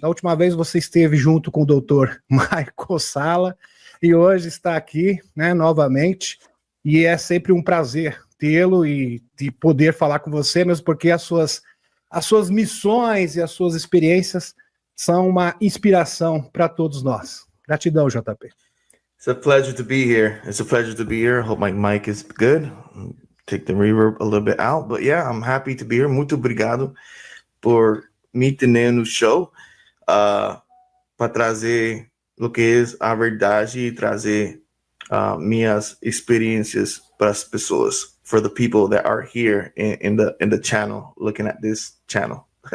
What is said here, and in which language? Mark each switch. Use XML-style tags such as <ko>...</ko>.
<pt>Da última vez você esteve junto com o doutor Michael Sala e hoje está aqui, né, novamente. E é sempre um prazer tê-lo e de poder falar com você, mesmo porque as suas missões e as suas experiências são uma inspiração para todos nós. Gratidão, JP.</pt> <en>It's a pleasure to be here. It's a pleasure to be here. Hope my mic is good. Take the reverb a little bit out. But yeah, I'm happy to be here.</en> <pt>Muito obrigado por me ter no show para trazer o que é a verdade e trazer minhas experiências para as pessoas,</pt> <en>for the people that are here in the channel, looking at this channel.</en>